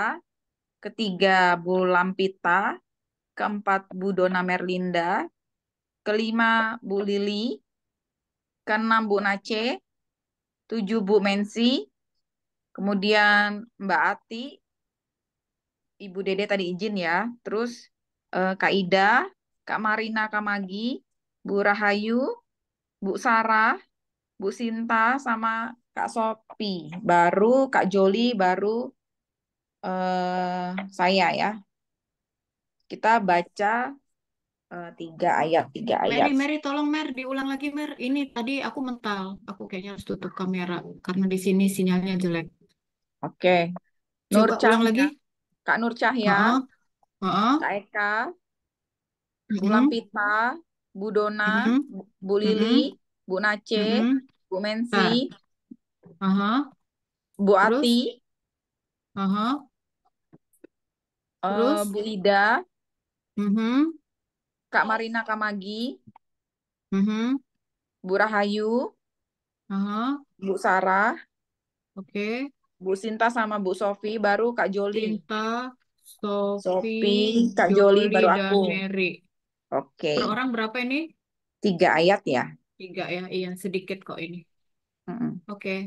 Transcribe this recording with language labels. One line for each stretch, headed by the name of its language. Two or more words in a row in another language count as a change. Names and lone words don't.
Indonesian: ketiga Bu Lampita, keempat Bu Dona Merlinda, kelima Bu Lili, keenam Bu Nace, tujuh Bu Mensi, kemudian Mbak Ati, Ibu Dede tadi izin ya, terus Kak Ida, Kak Marina Kamagi, Bu Rahayu, Bu Sarah, Bu Sinta, sama Kak Sopi. Baru Kak Joli, baru saya ya. Kita baca tiga Mary, ayat. Mary, tolong Mer, diulang lagi Mer. Ini tadi aku mental. Aku kayaknya harus tutup kamera karena di sini sinyalnya jelek. Oke. Nur Coba ulang Cahya, lagi. Kak Nur Cahya, Heeh, heeh, Kak Eka, Bu mhm, Lampita, Bu Dona, mhm, Bu Lili, mhm, Bu Nace, mhm. Bu Mensi, Bentar. Aha, Bu Ati, terus, aha, terus, Bu Ida, mhm, Kak Marina Kamagi, mhm, Bu Rahayu, aha, Bu Sarah, oke. Bu Sinta sama Bu Sofi, baru Kak Joli. Cinta, Sofi, Sophie, Kak Joli, Joli, baru dan aku. Mary. Oke. Per orang berapa ini? 3 ayat ya. 3 ya, iya sedikit kok ini. Mm-mm. Oke.